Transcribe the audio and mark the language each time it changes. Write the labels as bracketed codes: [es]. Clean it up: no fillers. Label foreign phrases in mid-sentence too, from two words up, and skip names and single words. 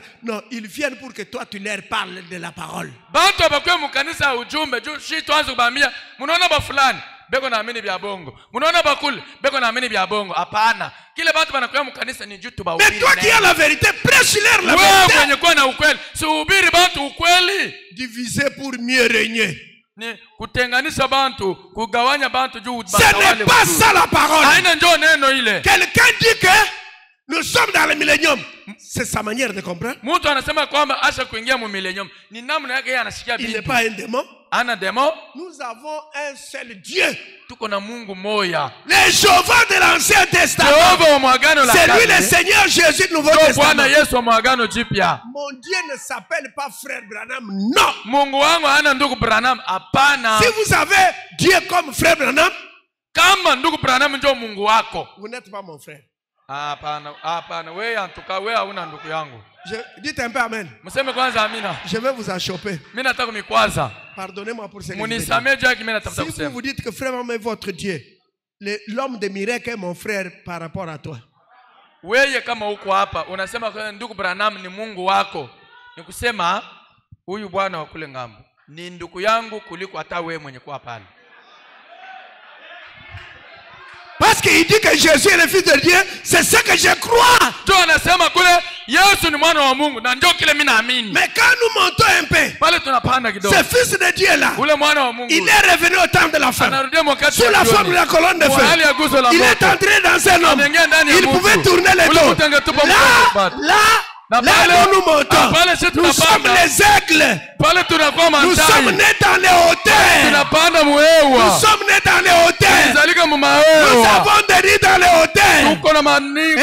[fr] Non, ils viennent pour que toi tu leur parles de la parole. Mais toi qui as la vérité, prêche-leur la vérité. Diviser pour mieux régner. [sw] ni kutenganisha bantu, kugawanya bantu juu [fr] Ce n'est pas ça la parole. [sw] Haina ndio neno ile. [fr] Quelqu'un dit que nous sommes dans le millénium. C'est sa manière de comprendre. [sw] Mtu anasema kwamba asha kuingia mu millennium. Ni namna yake yeye anashikia [fr] Il bintu. n'est pas un démon. [sw] Ana démon. [fr] Nous avons un seul Dieu. [sw] Tuko na Mungu moya. [fr] Le Jéhovah de l'Ancien Testament. [sw] Jehova wa mwagano la kale. [fr] C'est lui le Seigneur Jésus du Nouveau Ndio Testament. [sw] Bwana Yesu wa mwagano jipya. [fr] Mon Dieu ne s'appelle pas frère Branham. Non. [sw] Mungu wangu hana ndugu Branham. Hapana. [fr] Si vous avez Dieu comme frère Branham, [sw] kama ndugu Branham ndio Mungu wako, [fr] vous n'êtes pas mon frère. [sw] Hapana, wewe antuka wewe hauna ndugu yangu. [fr] Dites un peu amen. [sw] Mseme kwanza amina. [fr] Je vais vous achoper. [sw] Mimi nataka kumikwaza. [fr] Pardonnez-moi pour ce que je [sw] Munisamee juu yake mimi natafuta [fr] dis. Si [sw] kusema. [fr] vous dites que frère est votre Dieu, l'homme de miracle est mon frère par rapport à toi. [sw] Wewe kama uko hapa unasema kwa ndugu Branham ni Mungu wako, ni kusema huyu bwana wa kule ngambo ni ndugu yangu kuliko hata wewe mwenye kuwa pale. [fr] Parce qu'il dit que Jésus est le fils de Dieu, c'est ce que je crois. [sw] Ndio anasema kule Yesu ni mwana wa Mungu na ndio kile mimi naamini. [fr] Mais quand nous montons un peu, [sw] pale tunapanda kidogo. [fr] ce fils de Dieu là, [sw] ule mwana wa Mungu, [fr] il est revenu au temps de la fin. [sw] Anarudia wakati [fr] sous la forme de la colonne de feu. Il est entré dans un homme. Il pouvait tourner les dos. Là où nous montons, nous sommes les aigles. Nous sommes nés dans les hauteurs. Nous sommes nés dans les hauteurs. Nous avons des nids dans les hauteurs.